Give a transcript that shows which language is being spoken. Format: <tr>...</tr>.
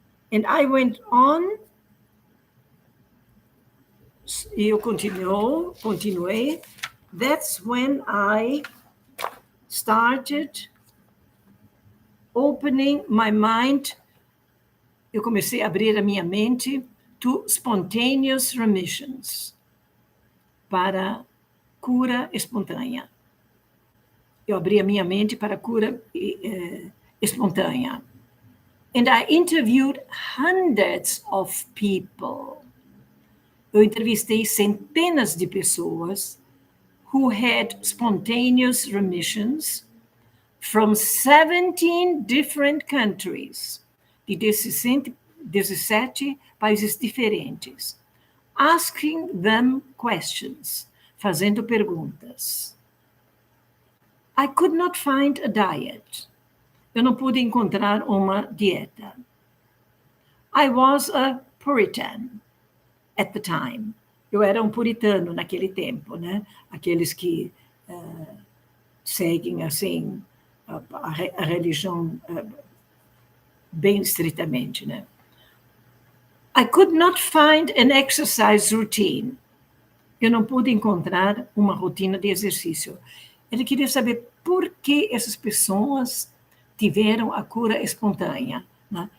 <en>And I went on,</en> <pt>e eu continuei.</pt> <en>That's when I started opening my mind.</en> <pt>Eu comecei a abrir a minha mente</pt> <en>to spontaneous remissions,</en> <pt>para cura espontânea. Eu abri a minha mente para cura espontânea.</pt> <en>And I interviewed hundreds of people.</en> <pt>Eu entrevistei centenas de pessoas</pt> <en>who had spontaneous remissions from 17 different countries,</en> <pt>de 17 países diferentes,</pt> <en>asking them questions,</en> <pt>fazendo perguntas.</pt> <en>I could not find a diet.</en> <pt>Eu não pude encontrar uma dieta.</pt> <en>I was a Puritan at the time.</en> <pt>Eu era um puritano naquele tempo, né? Aqueles que seguem, assim, a religião bem estritamente, né?</pt> <en>I could not find an exercise routine.</en> <pt>Eu não pude encontrar uma rotina de exercício. Ele queria saber por que essas pessoas tiveram a cura espontânea, né?</pt>